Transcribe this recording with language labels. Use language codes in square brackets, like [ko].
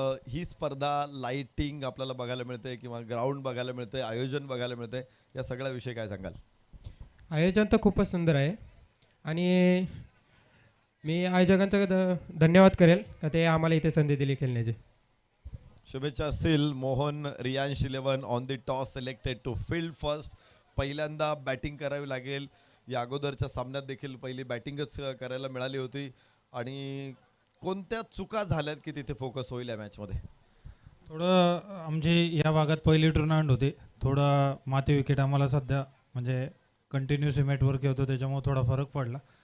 [mr] ही स्पर्धा लाइटिंग आपल्याला बघायला मिळते किंवा ग्राउंड बघायला मिळते, आयोजन बघायला मिळते, या सगळ्या विषयी काय सांगाल? आयोजन तर खूपच सुंदर आहे आणि मी आयोजकांचा धन्यवाद करेल का ते आम्हाला इथे संधी दिली खेळण्याची. शुभेच्छा असतील. [en] Mohan Riyansh 11 on the toss selected to field first. [mr] पहिल्यांदा बॅटिंग करावी लागेल. या अगोदरच्या सामन्यात देखील पहिली बॅटिंगच करायला मिळाली होती. आणि कोणत्या चुका झाल्यात की तिथे फोकस होईल या मॅचमध्ये? थोडं आमची या भागात पहिली टुर्नामेंट होती, थोडं माती विकेट आम्हाला सध्या म्हणजे कंटिन्यू सिमेंटवर होतो त्याच्यामुळे थोडा फरक पडला.